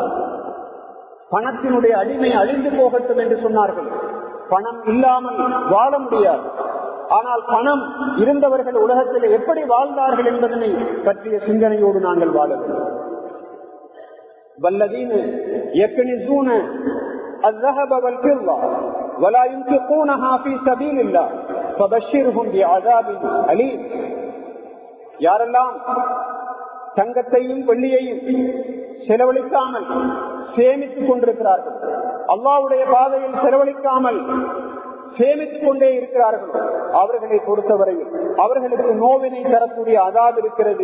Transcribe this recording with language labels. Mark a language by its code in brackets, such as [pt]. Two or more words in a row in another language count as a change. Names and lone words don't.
[ta] பணத்தினுடைய அடிமை அழிந்து போகட்டும் என்று சொன்னார்கள். பணம் இல்லாமல் வாழ முடியாது. ஆனால் பணம் இருந்தவர்கள் உலகத்தில் எப்படி வாழ்ந்தார்கள் என்பதனை பற்றிய சிந்தனையோடு நாங்கள் வாழ வேண்டும். [ar] والذين يكنزون الذهب والفضة ولا ينفقونها في سبيل الله فبشرهم بعذاب أليم. [ta] யாரெல்லாம் தங்கத்தையும் வெள்ளியையும் செலவழிக்காமல் சேமித்துக் கொண்டிருக்கிறார்கள், அல்லாஹ்வுடைய பாதையில் செலவழிக்காமல் சேமித்துக் கொண்டே இருக்கிறார்கள், அவர்களை பொறுத்தவரையில் அவர்களுக்கு நோவினை தரக்கூடிய அதாப் இருக்கிறது.